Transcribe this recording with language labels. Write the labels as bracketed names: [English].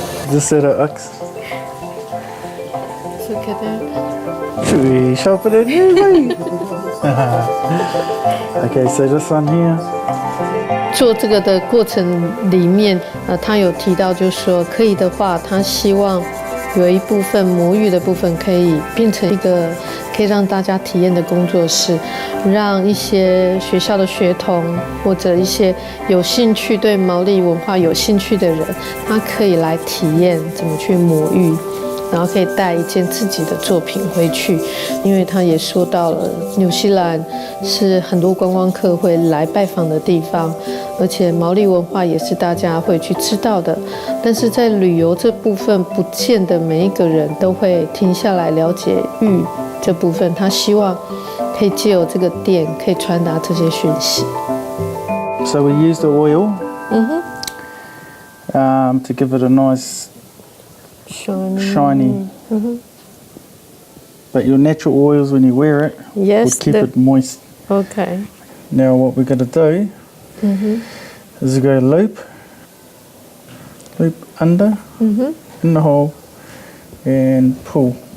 [English] Just set it X. Look at that. Should we sharpen it here, mate? Okay, so this one here. [Chinese] 做这个的过程里面，他有提到，就是说可以的话，他希望有一部分魔芋的部分可以变成一个可以让大家体验的工作室，让一些学校的学童或者一些有兴趣对毛利文化有兴趣的人，他可以来体验怎么去魔芋。然后可以带一件自己的作品回去，因为他也说到了，纽西兰是很多观光客会来拜访的地方，而且毛利文化也是大家会去知道的。但是在旅游这部分，不见得每一个人都会停下来了解玉这部分。他希望可以借由这个店，可以传达这些讯息。 [English] So we use the oil to give it a nice shiny. But your natural oils, when you wear it, Yes, would keep it moist. Okay. Now what we're going to do is go loop under in the hole and pull.